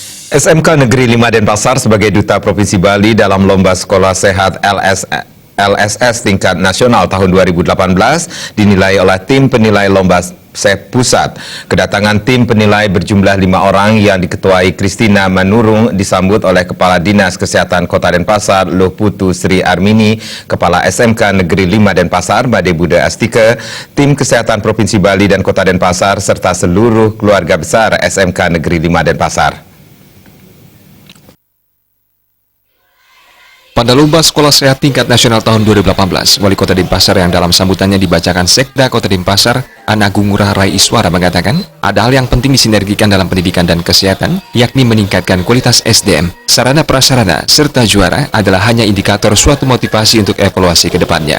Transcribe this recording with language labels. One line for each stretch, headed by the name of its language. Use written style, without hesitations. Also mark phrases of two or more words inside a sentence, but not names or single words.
Indonesian: SMK Negeri 5 Denpasar sebagai Duta Provinsi Bali dalam Lomba Sekolah Sehat LSS tingkat nasional tahun 2018 dinilai oleh tim penilai lomba SEP Pusat. Kedatangan tim penilai berjumlah 5 orang yang diketuai Kristina Manurung disambut oleh Kepala Dinas Kesehatan Kota Denpasar Luh Putu Sri Armini, Kepala SMK Negeri 5 Denpasar Bade Buda Astika, tim Kesehatan Provinsi Bali dan Kota Denpasar serta seluruh keluarga besar SMK Negeri 5 Denpasar. Pada Lomba Sekolah Sehat Tingkat Nasional tahun 2018, Wali Kota Denpasar yang dalam sambutannya dibacakan Sekda Kota Denpasar, Ana Agung Ngurah Rai Iswara mengatakan, ada hal yang penting disinergikan dalam pendidikan dan kesehatan, yakni meningkatkan kualitas SDM, sarana prasarana, serta juara adalah hanya indikator suatu motivasi untuk evaluasi ke depannya.